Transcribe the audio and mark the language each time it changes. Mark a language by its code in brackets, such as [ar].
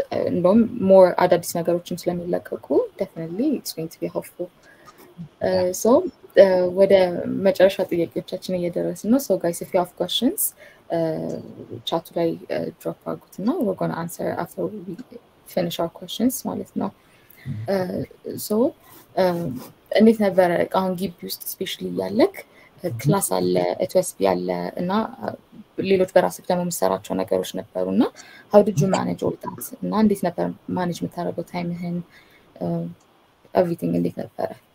[am] እንደውም [en] more [am] አዳዲስ ነገሮችን ስለሚለቀቁ [en] definitely it's going to be helpful. [am] So ወደ መጨረሻ ጥያቄዎቻችን እየደረስን ነው. [en] So guys, if you have questions chat ላይ drop [am] አድርጉትና [en] we're going to answer after we finish our questions [am] ማለት ነው. So እንዴት ነበር አሁን ግቢ ውስጥ ስፔሻሊ ያለክ ክላስ አለ HSB አለ እና ሌሎች በራስህ ደግሞ የምትሰራቸው ነገሮች ነበሩና [en] how did you manage all that [am] እና እንዴት ነበር ማኔጅ የምታደርገው ታይምህን everything እንዴት ነበረ?